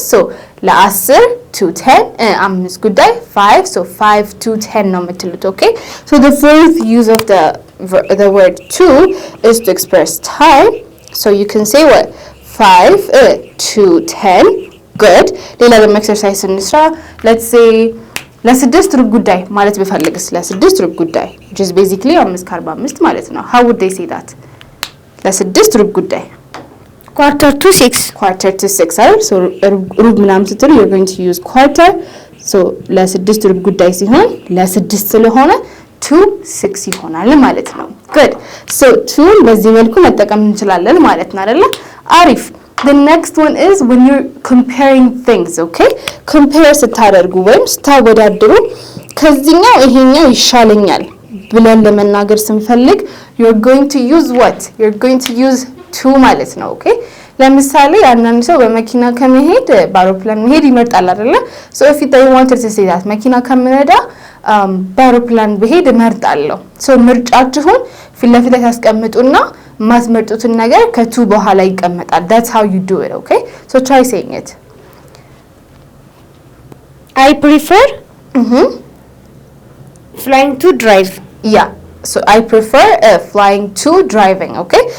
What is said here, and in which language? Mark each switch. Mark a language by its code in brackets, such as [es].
[en] so ለ10 to 10 5 ጉዳይ 5 so 5 to 10 [am] ነው የምትሉት። [en] okay so the fourth use of the word to is to express time. so you can say what 5 to 10. good. [am] ሌላ ደግሞ ኤክሰርሳይዝ እንስራ። [en] let's say [am] ለ6 ሩብ ጉዳይ ማለት በፈልግስ ለ6 ሩብ ጉዳይ [en] which is basically 5:45 [am] ማለት ነው። how would they say that? ለ6 ሩብ ጉዳይ [en] quarter to 6 [am] አይደል? [en] so [am] ሩብ ምናምን ስትሉ [en] you're going to use quarter. [am] so ለ6 ሩብ ጉዳይ ሲሆን ለ6 ስለሆነ to 6 ይሆናል ማለት ነው። [en] good. [am] so to በዚህ መልኩ መጠቀም እንችላለን ማለት ነው አይደለ? አሪፍ። [en] the next one is when you're comparing things. [am] okay compare ስታደርጉ ወይም ስታወዳድሩ ከዚህኛው ይሄኛው ይሻለኛል ብለን ለመናገር ስንፈልግ [en] you're going to use what? You're going to use to [am] ማለት ነው። ኦኬ ለምሳሌ አንዳንድ ሰው በመኪና ከመሄድ በአውሮፕላን መሄድ ይመርጣል አይደለ? [en] so if you wanted to say that [am] መኪና ከምነዳ በአውሮፕላን ብሄድ እመርጣለሁ። so ምርጫችሁን ፊት ለፊት ላይ ታስቀምጡና ማስመርጡትን ነገር ከቱ በኋላ ይቀመጣል። [en] that's how you do it, okay? so try saying it. I prefer flying to drive. Yeah, so I prefer flying to driving, okay?